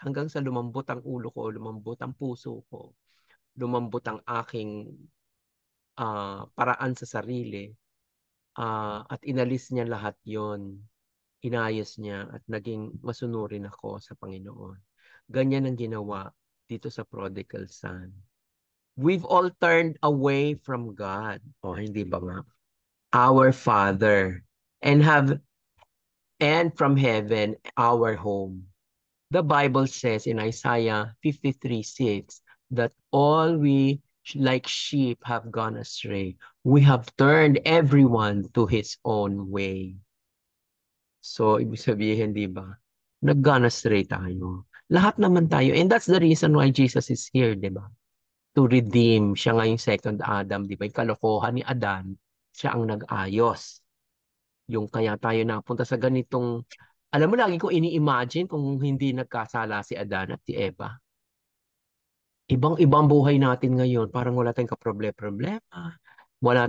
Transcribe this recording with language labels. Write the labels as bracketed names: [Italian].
[Filipino] Hanggang sa lumambot ang ulo ko, lumambot ang puso ko, lumambot ang aking paraan sa sarili, at inalis niya lahat yon, inayos niya at naging masunurin ako sa Panginoon. Ganyan ang ginawa dito sa prodigal son. [English] We've all turned away from God. [Filipino] O hindi ba nga? [English] Our Father. And from heaven, our home. The Bible says in Isaiah 53:6 that all we like sheep have gone astray. We have turned everyone to his own way. [Filipino] So, ibig sabihin, di ba? Nag-gone astray tayo. Lahat naman tayo. [English] And that's the reason why Jesus is here, [Filipino] di ba? [English] To redeem. [Filipino] Siya nga yung second Adam, di ba? Yung kalokohan ni Adan, siya ang nag-ayos. Yung kaya tayo napunta sa ganitong, alam mo, lagi ko ini-imagine kung hindi nagkasala si Adan at si Eva. Ibang-ibang buhay natin ngayon. Parang wala tayong kaproblema. Wala